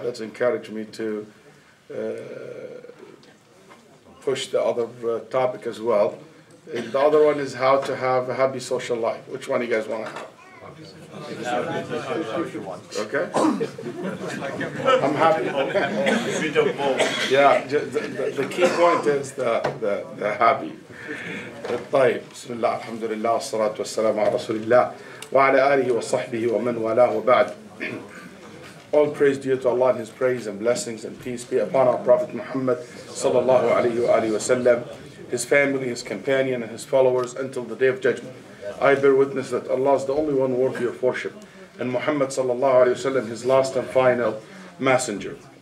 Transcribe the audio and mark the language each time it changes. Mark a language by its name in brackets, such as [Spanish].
[English] That's encouraged me to push the other topic as well. And the other one is how to have a happy social life. Which one do you guys want to have? Okay? I'm happy. Yeah, the key point is the happy. [Arabic] طيب بسم الله الحمد لله والصلاة والسلام على رسول الله وعلى آله وصحبه ومن والاه وبعد. [English] All praise due to Allah and His praise and blessings and peace be upon our Prophet Muhammad sallallahu alayhi wa alihi wa sallam, his family, his companion and his followers until the day of judgment. I bear witness that Allah is the only one worthy of worship and Muhammad sallallahu alayhi wa sallam his last and final messenger.